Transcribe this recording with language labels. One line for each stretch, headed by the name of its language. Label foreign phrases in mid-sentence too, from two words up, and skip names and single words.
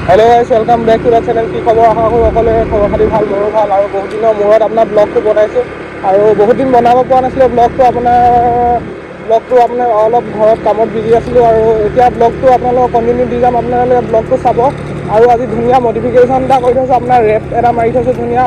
English: Hello guys, welcome back to the channel.
Hindi: की खबर आशा करूँ
Assamese: সকলোৰে খবৰ খাতি ভাল, মোৰো ভাল। আৰু বহুত দিনৰ মূৰত আপোনাৰ ব্লগটো বনাইছোঁ আৰু বহুত দিন বনাব পৰা নাছিলোঁ ব্লগটো। আপোনাৰ অলপ ঘৰত কামত বিজি আছিলোঁ আৰু এতিয়া ব্লগটো আপোনালোকক কণ্টিনিউ দি যাম। আপোনালোকে ব্লগটো চাব। আৰু আজি ধুনীয়া মডিফিকেশ্যন এটা কৰি থৈছোঁ, আপোনাৰ ৰেপ এটা মাৰি থৈছোঁ ধুনীয়া।